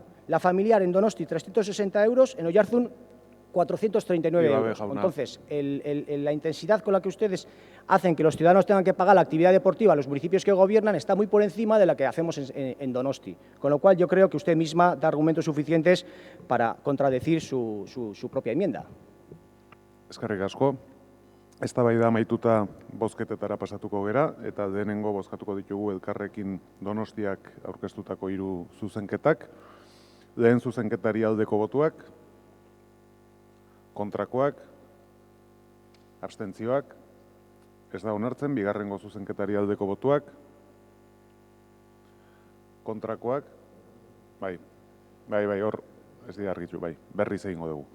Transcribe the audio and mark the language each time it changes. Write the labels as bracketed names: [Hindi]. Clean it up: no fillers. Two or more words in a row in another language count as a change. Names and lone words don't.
[Spanish] La familiar en Donosti, 360 euros, en Oiarzun, 439 euros. Entonces, la intensidad con la que ustedes hacen que los ciudadanos tengan que pagar la actividad deportiva a los municipios que gobiernan está muy por encima de la que hacemos en Donosti. Con lo cual, yo creo que usted misma da argumentos suficientes para contradecir su propia enmienda. [Basque] Eskerrik asko. Eztabaida amaituta bozketetara pasatuko gera, eta denengo bozkatuko ditugu Elkarrekin Donostiak aurkeztutako 3 zuzenketak. Lehen zuzenketari aldeko botuak, kontrakoak, abstentzioak, ez da onartzen, bigarrengo zuzenketari aldeko botuak, kontrakoak, bai, hor, ez dira argitu, bai, berriz egingo dugu.